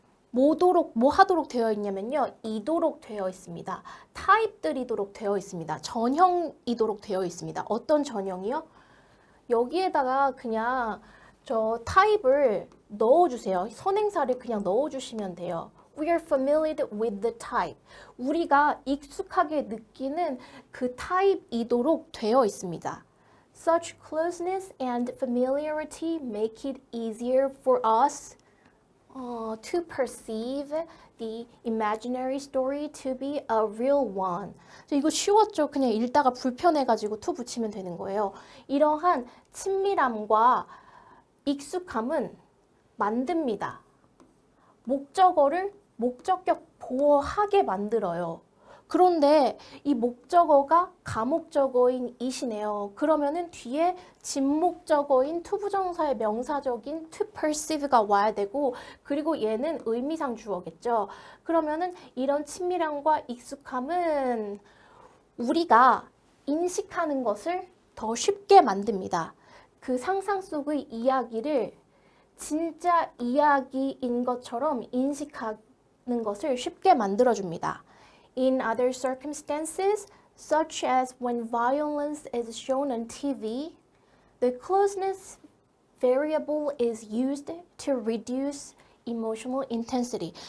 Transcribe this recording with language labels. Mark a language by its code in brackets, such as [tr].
[ko] 뭐 하도록 되어 있냐면요. 이도록 되어 있습니다. 타입들이도록 되어 있습니다. 전형이도록 되어 있습니다. 어떤 전형이요? 여기에다가 그냥 저 타입을 넣어주세요. 선행사를 그냥 넣어주시면 돼요. [en] We are familiar with the type. [ko] 우리가 익숙하게 느끼는 그 타입이도록 되어 있습니다. [en] Such closeness and familiarity make it easier for us to perceive the imaginary story to be a real one. [ko] 이거 쉬웠죠? 그냥 읽다가 불편해가지고 to 붙이면 되는 거예요. 이러한 친밀함과 익숙함은 만듭니다. 목적어를 목적격 보어하게 만들어요. 그런데 이 목적어가 가목적어인 it이네요. 그러면은 뒤에 진목적어인 투부정사의 명사적인 to perceive가 와야 되고 그리고 얘는 의미상 주어겠죠. 그러면은 이런 친밀함과 익숙함은 우리가 인식하는 것을 더 쉽게 만듭니다. 그 상상 속의 이야기를 진짜 이야기인 것처럼 인식하는 것을 쉽게 만들어줍니다. [en] In other circumstances, such as when violence is shown on TV, the closeness variable is used to reduce emotional intensity.